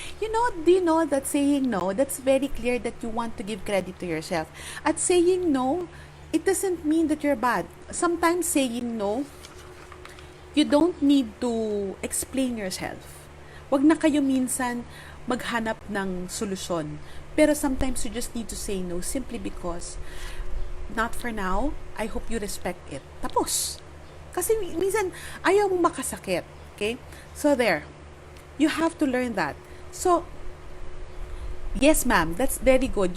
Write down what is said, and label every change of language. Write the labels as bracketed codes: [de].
[en] Do you know that saying no, that's very clear that you want to give credit to yourself. At saying no, it doesn't mean that you're bad. Sometimes saying no, you don't need to explain yourself. [tl] Wag na kayo minsan maghanap ng solusyon. [en] Pero sometimes you just need to say no simply because not for now, I hope you respect it. [tl] Tapos. Kasi minsan ayaw mong makasakit. Okay? [en] So there. You have to learn that. So, yes, ma'am, that's very good.